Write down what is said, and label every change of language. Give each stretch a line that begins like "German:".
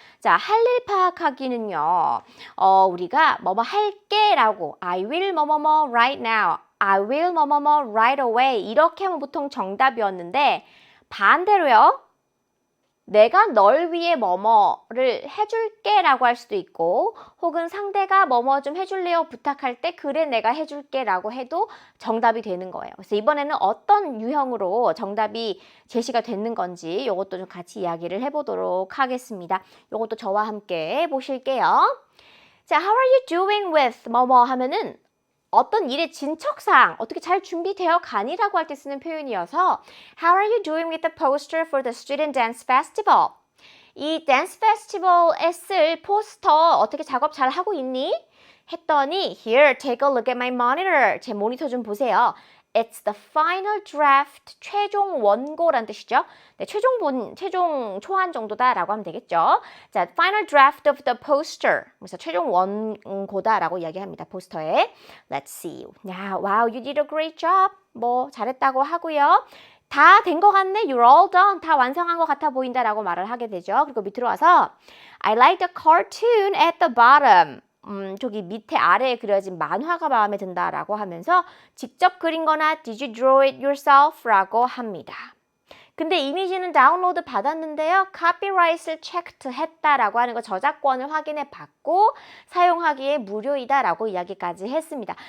Korean: 자, 할 일 파악하기는요, 우리가 뭐뭐 할게라고 I will 뭐뭐뭐
English: right now,
Korean: I will 뭐뭐뭐
English: right away
Korean: 이렇게 하면 보통 정답이었는데 반대로요, 내가 널 위해 뭐뭐를 해줄게 라고 할 수도 있고 혹은 상대가 뭐뭐 좀 해줄래요 부탁할 때 그래 내가 해줄게 라고 해도 정답이 되는 거예요. 그래서 이번에는 어떤 유형으로 정답이 제시가 되는 건지 이것도 좀 같이 이야기를 해보도록 하겠습니다. 이것도 저와 함께 보실게요.
English: 자, how are you doing with
Korean: 뭐뭐 하면은 어떤 일의 진척사항, 어떻게 잘 준비되어 가니라고 할 때 쓰는 표현이어서
English: How are you doing with the poster for the Student Dance Festival?
Korean: 이 댄스 페스티벌에 쓸 포스터 어떻게 작업 잘 하고 있니? 했더니
English: Here, take a look at my monitor.
Korean: 제 모니터 좀 보세요.
English: It's the final draft,
Korean: 최종 원고란 뜻이죠. 네, 최종 초안 정도다라고 하면 되겠죠.
English: 자, final draft of the poster.
Korean: 그래서 최종 원고다라고 이야기합니다. 포스터에.
English: Let's see. Now, wow, you did a great job.
Korean: 잘했다고 하고요. 다 된 것 같네.
English: You're all done.
Korean: 다 완성한 것 같아 보인다라고 말을 하게 되죠. 그리고 밑으로 와서
English: I like the cartoon at the bottom.
Korean: 저기 밑에 아래에 그려진 만화가 마음에 든다라고 하면서 직접 그린 거나
English: Did you draw it yourself?
Korean: 라고 합니다. 근데 이미지는 다운로드 받았는데요. 카피라이트를 체크했다라고 하는 거 저작권을 확인해 받고 사용하기에 무료이다라고 이야기까지 했습니다.